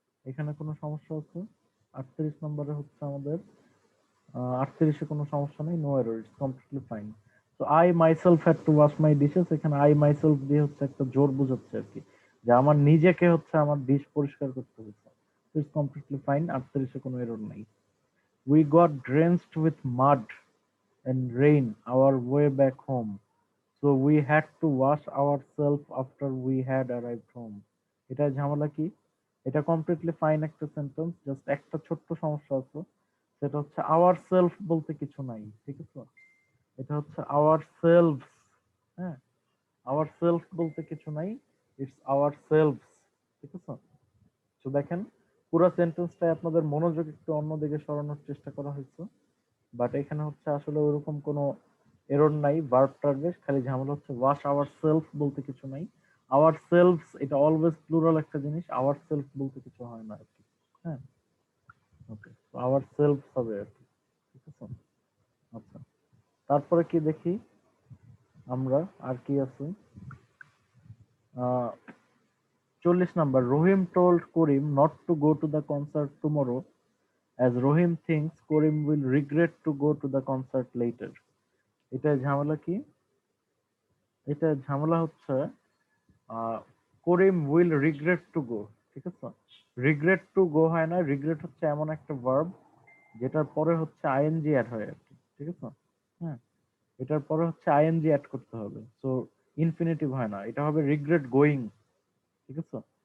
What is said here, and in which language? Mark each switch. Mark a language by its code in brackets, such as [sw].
[bn] এখানে কোনো সমস্যা আছে? 38 নম্বরে হচ্ছে আমাদের 38-এ কোনো সমস্যা নেই, [en] No error, it's completely fine. [bn] তো [en] I myself had to wash my dishes, [bn] এখানে আই মাইসেলফ দিয়ে হচ্ছে একটা জোর বোঝাচ্ছে আর কি, যে আমার নিজেকে হচ্ছে আমার ডিশ পরিষ্কার করতে হচ্ছে। [en] it's completely fine, [bn] 38-এ কোনো এরর নাই। [en] We got drenched with mud and rain our way back home. So we had to wash ourselves after we had arrived home. [bn] এটা ঝামেলা কি? এটা কমপ্লিটলি ফাইন একটা সেন্টেন্স, জাস্ট একটা ছোট্ট সমস্যা আছে, সেটা হচ্ছে আওয়ার সেলফ বলতে কিছু নাই, ঠিক আছে। এটা হচ্ছে আওয়ার সেলভস, হ্যাঁ। আওয়ার সেলফ বলতে কিছু নাই, [en] it's ourselves, [bn] ঠিক আছে। তো দেখেন, পুরো সেন্টেন্সটাই আপনাদের মনোযোগ একটু অন্যদিকে সরানোর চেষ্টা করা হয়েছে, বাট এখানে হচ্ছে আসলে ওরকম কোনো এরর নাই। ভার্বটার বেশ খালি ঝামেলা হচ্ছে [en] wash ourself [bn] বলতে কিছু নাই। আওয়ার সেলফস এটা অলওয়েজ প্লুরাল একটা জিনিস, আওয়ার সেলফ বলতে কিছু হয় না আর কি, হ্যাঁ। ওকে, আওয়ার সেলফ হবে আর কি, ঠিক আছে। আচ্ছা, তারপরে কি দেখি আমরা, আর কি আছে? [en] 40 number, Rahim told Karim not to go to the concert tomorrow as Rohim thinks Karim will regret to go to the concert later. [bn] এটা ঝামেলা কি? এটা ঝামেলা হচ্ছে [en] Karim will regret to go, [bn] ঠিক আছে। [en] regret to go [bn] হয় না, রিগ্রেট হচ্ছে এমন একটা ভার্ব যেটার পরে হচ্ছে আইএনজি অ্যাড হয় আর কি, ঠিক আছে। হ্যাঁ, এটার পরে হচ্ছে আইএনজি অ্যাড করতে হবে, সো ইনফিনিটিভ হয় না, এটা হবে [en] regret going, [bn] ঠিক আছে।